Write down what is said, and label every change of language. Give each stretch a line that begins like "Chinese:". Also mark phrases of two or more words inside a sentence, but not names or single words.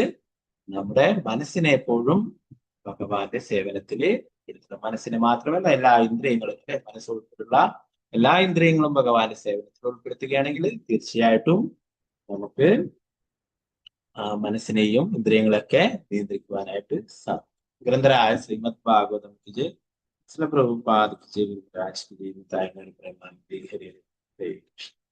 Malayalam: നമ്മുടെ മനസ്സിനെ എപ്പോഴും ഭഗവാന്റെ സേവനത്തില് ഇരുത്തണം. മനസ്സിനെ മാത്രമല്ല എല്ലാ ഇന്ദ്രിയങ്ങളും മനസ്സുൾപ്പെടെയുള്ള എല്ലാ ഇന്ദ്രിയങ്ങളും ഭഗവാന്റെ സേവനത്തിൽ ഉൾപ്പെടുത്തുകയാണെങ്കിൽ തീർച്ചയായിട്ടും നമുക്ക് മനസ്സിനെയും ഇന്ദ്രിയങ്ങളൊക്കെ നിയന്ത്രിക്കുവാനായിട്ട് സാധിക്കും.
Hindi: ग्रन्थराय श्रीमद् भागवतम् की जय, श्री प्रभुपाद की जय, गुरुराज की जय, तायगण प्रेमानंदी हरे हरे कृष्ण.